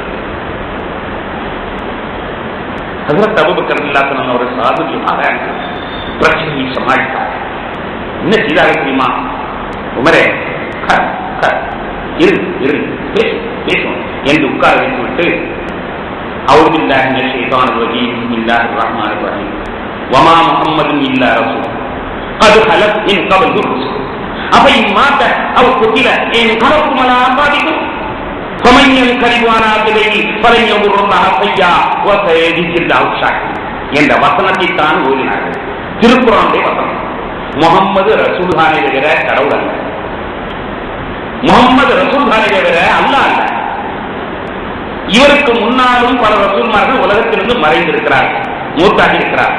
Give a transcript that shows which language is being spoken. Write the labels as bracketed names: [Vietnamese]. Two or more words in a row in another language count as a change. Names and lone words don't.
[Tamil] ஹஜ்ரத் அபூபக்கர் ரலியல்லாஹு அன்ஹு அவர்கள் சாதுரியமாக பிரச்சனையை சமாளித்தார். என்ன செய்தார்கள் தெரியுமா? உமரே பேசும் என்று உட்கார வைத்துவிட்டு [Arabic] أعوذ بالله من الشيطان الرجيم بسم الله الرحمن الرحيم وما محمد إلا رسول قد خلت من قبله الرسل أفإن مات أو قتل انقلبتم على أعقابكم فمن ينقلب على عقبيه فلن يضر الله شيئا وسيجزي الله الشاكرين [Tamil] என்ற வசனத்தை தான் ஓதினார்கள். திருக்குர்ஆனுடைய வசனம். முஹம்மது ரசூலுல்லாஹை தவிர கடவுள் அல்ல. முஹம்மது ரசூலுல்லாஹை தவிர அல்லாஹ் அல்ல. இவருக்கு முன்னாலும் பல ரசூல்மார்கள் உலகத்திலிருந்து மறைந்திருக்கிறார்கள், மூத்தாகி இருக்கிறார்கள்.